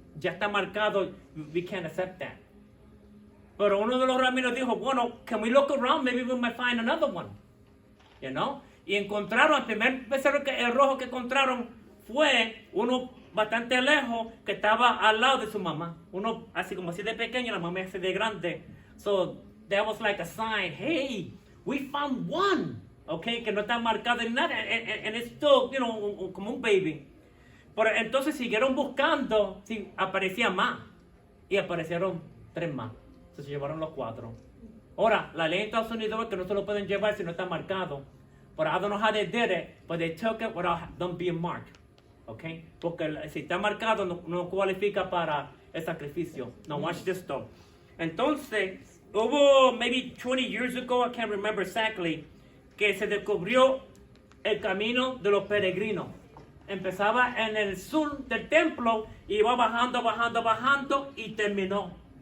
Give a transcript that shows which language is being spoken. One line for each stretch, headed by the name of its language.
Spanish: Ya está marcado,
English: we can't accept that.
Spanish: Pero uno de los rabinos dijo, bueno,
English: can we look around? Maybe we might find another one. You know?
Spanish: Y encontraron, el primer becerro, el rojo que encontraron fue uno bastante lejos que estaba al lado de su mamá. Uno así como así de pequeño, la mamá así de grande.
English: So that was like a sign, hey, we found one.
Spanish: Okay, que no está marcado en nada.
English: And it's still, you know,
Spanish: como un baby. Pero entonces siguieron buscando, sí, aparecían más. Y aparecieron 3 más. Entonces se llevaron los 4. Ahora, la ley de Estados Unidos es que no se lo pueden llevar si no está marcado.
English: But I don't know how they did it, but they took it without them being marked. Okay?
Spanish: Porque si está marcado no cualifica para el sacrificio.
English: Now watch this though.
Spanish: Entonces, hubo
English: maybe 20 years ago, I can't remember exactly,
Spanish: que se descubrió el camino de los peregrinos. Empezaba en el sur del templo, iba bajando y terminó.